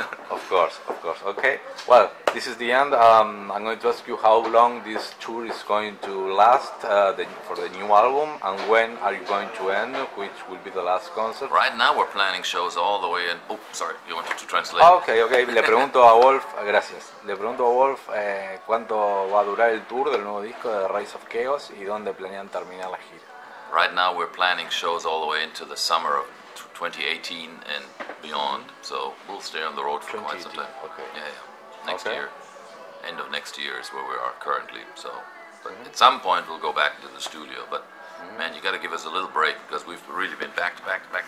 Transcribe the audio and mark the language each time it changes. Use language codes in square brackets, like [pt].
[en] Of course. Okay. Well, this is the end. I'm going to ask you how long this tour is going to last for the new album, and when are you going to end, which will be the last concert? Right now we're planning shows all the way in... Oh, sorry, you wanted to translate? Okay. [es] Le pregunto a Wolf, gracias. Le pregunto a Wolf cuánto va a durar el tour del nuevo disco de Rise of Chaos y dónde planean terminar la gira. [en] Right now we're planning shows all the way into the summer of 2018 and beyond, so we'll stay on the road for quite some time. Okay. Yeah. Next year, end of next year is where we are currently. So, but at some point we'll go back into the studio. But man, you got to give us a little break because we've really been back to back to back.